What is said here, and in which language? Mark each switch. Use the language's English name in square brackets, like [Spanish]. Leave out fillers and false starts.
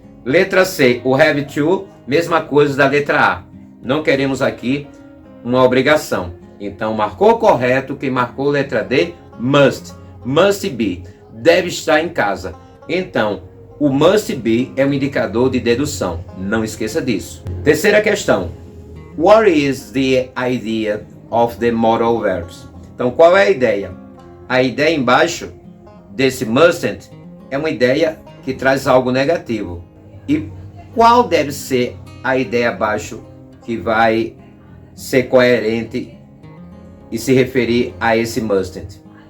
[Portuguese] Letra C, o have to, mesma coisa da letra A. Não queremos aqui uma obrigação. Então, marcou correto. Quem marcou letra D, must. Must be. Deve estar em casa. Então, o [English] must be [Portuguese] é um indicador de dedução. Não esqueça disso. Terceira questão. [English] What is the idea of the modal verbs? [Portuguese] Então, qual é a ideia? A ideia embaixo desse mustn't é uma ideia que traz algo negativo. E qual deve ser a ideia abaixo que vai ser coerente e se referir a esse mustn't?